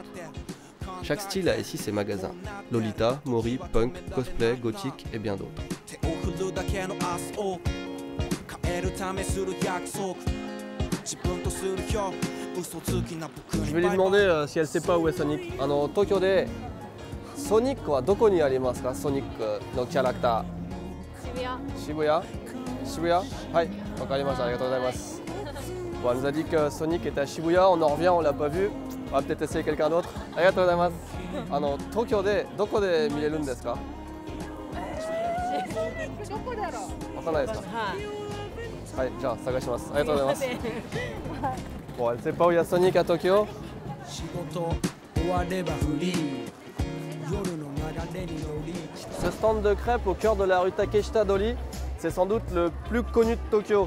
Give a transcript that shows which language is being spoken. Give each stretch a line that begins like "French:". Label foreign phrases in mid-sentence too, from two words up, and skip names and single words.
French: Chaque style a ici ses magasins. Lolita, Mori, Punk, Cosplay, Gothique et bien d'autres. Je vais lui demander si elle sait pas où est Sonic.
Japanese: Tokyo de Sonic wa doko ni arimasu ka? Sonic のキャラクター. Shibuya. Shibuya? はい、わかりました、ありがとうございます.
French: Bon, elle nous a dit que Sonic était à Shibuya, on en revient, on l'a pas vu. On va peut-être essayer quelqu'un d'autre.
Japanese: ありがとうございます。Tokyo でどこで見れるんですか? わかないですか?
French: Ouais, genre, ça gâche. Bon, elle sait pas où il y a Sonic à Tokyo. Ce stand de crêpes au cœur de la rue Takeshita-dori, c'est sans doute le plus connu de Tokyo.